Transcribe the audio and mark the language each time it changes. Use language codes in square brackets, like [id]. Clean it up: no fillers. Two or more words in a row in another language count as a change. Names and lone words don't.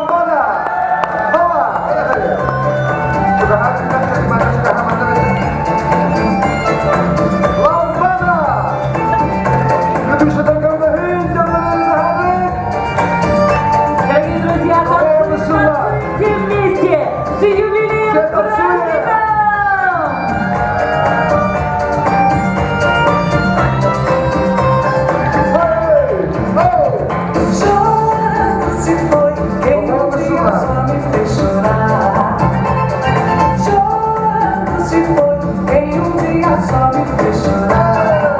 [ru] Дорогие друзья, танцуйте вместе с юбилеем с праздником! [pt] Se foi quem um dia só me fez chorar. Chorando se foi quem um dia só me fez chorar.